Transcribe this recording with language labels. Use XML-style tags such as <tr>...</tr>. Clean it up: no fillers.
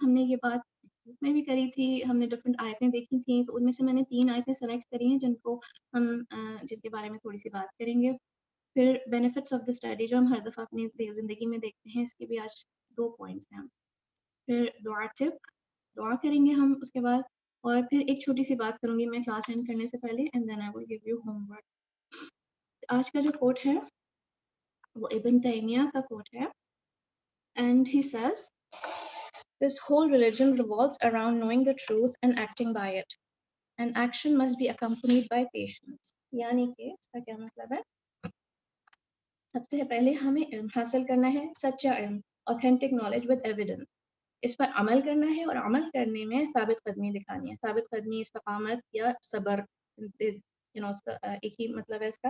<ur>ہم نے یہ بات میں بھی کری تھی، ہم نے ڈفرینٹ آیتیں دیکھی تھیں، تو ان میں سے میں نے 3 آیتیں سلیکٹ کری ہیں جن کو ہم جن کے بارے میں تھوڑی سی بات کریں گے. پھر بینیفٹس آف دا اسٹڈی جو ہم ہر دفعہ اپنی زندگی میں دیکھتے ہیں، اس کے بھی آج 2 پوائنٹس ہیں. پھر دعا کریں گے ہم اس کے بعد، اور پھر ایک چھوٹی سی بات کروں گی میں کلاس اینڈ کرنے سے پہلے</ur> <en>And then I will give you homework.</en> <ur>آج کا جو کوٹ ہے</ur> <en>وہ Ibn Taymiyyah کا quote ہے and he says this whole religion revolves around knowing the truth and acting by it, and action must be accompanied by patience.</en> <ur>یعنی کہ اس کا کیا مطلب ہے؟ سب سے پہلے ہمیں علم حاصل کرنا ہے، سچا علم،</ur> <en>authentic knowledge with evidence.</en> <ur>اس پر عمل کرنا ہے اور عمل کرنے میں ثابت قدمی دکھانی ہے. ثابت قدمی، استقامت یا صبر، ایک ہی مطلب ہے اس کا.</ur>